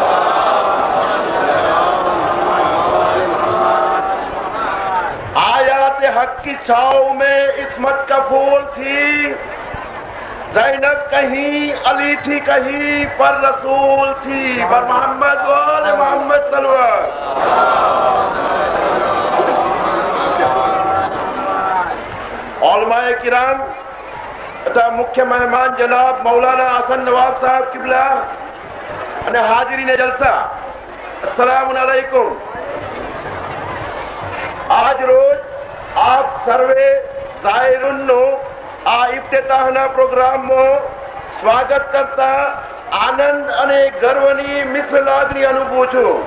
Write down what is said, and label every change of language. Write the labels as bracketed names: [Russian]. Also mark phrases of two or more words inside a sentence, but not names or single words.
[Urdu] آیات حق کی چھاؤں میں عصمت کا پھول تھی. زینب کہیں علی تھی کہیں پر رسول تھی پر محمد وآل محمد سرور. علماء کرام [Gujarati] તથા મુખ્ય મહેમાન જનાબ મૌલાના હસન નવાબ સાહેબ કિબલા અને હાજરીને જલસા, [Arabic] السلام عليكم. [Gujarati] આજ રોજ આપ સર્વે ઝાહિરુનનું આ ઇફ્તિતાહના પ્રોગ્રામમાં સ્વાગત કરતા આનંદ અને ગર્વની મિશ્ર લાગણી અનુભવું છું.